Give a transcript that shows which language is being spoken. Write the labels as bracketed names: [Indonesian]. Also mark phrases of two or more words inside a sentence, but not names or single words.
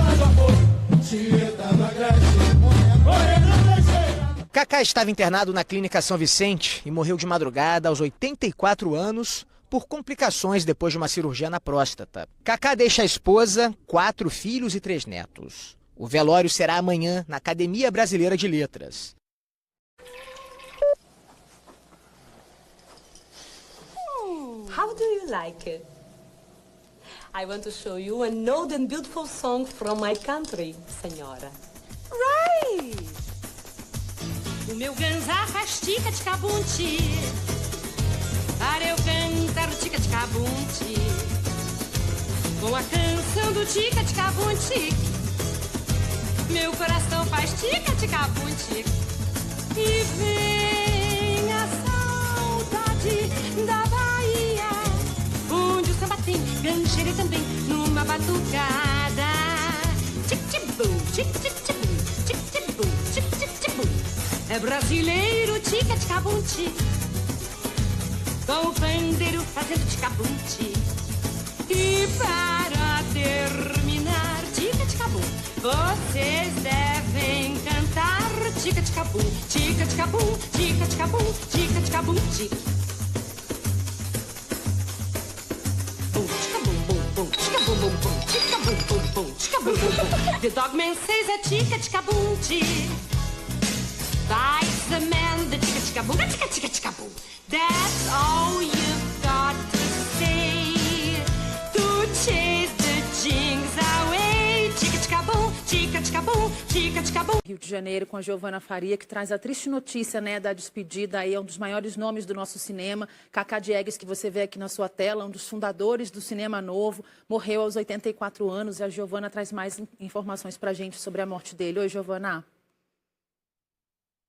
[Portuguese] Cacá estava internado na Clínica São Vicente e morreu de madrugada aos 84 anos por complicações depois de uma cirurgia na próstata. Cacá deixa a esposa, 4 filhos e 3 netos. O velório será amanhã na Academia Brasileira de Letras. [English] How do you like it? I want to show you an old and beautiful song from my country, senhora. Right! [Portuguese] O meu ganzá faz tica-tica-bunti, para eu cantar o tica-tica-bunti, com a canção do tica-tica-bunti, meu coração faz tica-tica-bunti, e vem a saudade da Bahia, onde o samba tem gancheira também, numa batucada. Tic-tic-bum, tic-tic-bum, tic-tic-bum, tic-tic-bum. É brasileiro, tica-tica-bunti, com o pandeiro fazendo tica-bunti. E para terminar, tica-tica-bum, vocês devem cantar tica-tica-bum, tica-tica-bum, tica-tica-bum, tica-tica-bunti. [English] The dogman says a tica-tica-bunti. Buys the man the tica-tica-boom, tica-tica-tica-boom. That's all you've got to say to chase the jinx away. Tica-tica-boom, tica-tica-boom, tica-tica-boom. [Portuguese] Rio de Janeiro com a Giovana Faria, que traz a triste notícia, né, da despedida aí, é um dos maiores nomes do nosso cinema. Cacá Diegues, que você vê aqui na sua tela, um dos fundadores do Cinema Novo, morreu aos 84 anos e a Giovana traz mais informações pra gente sobre a morte dele.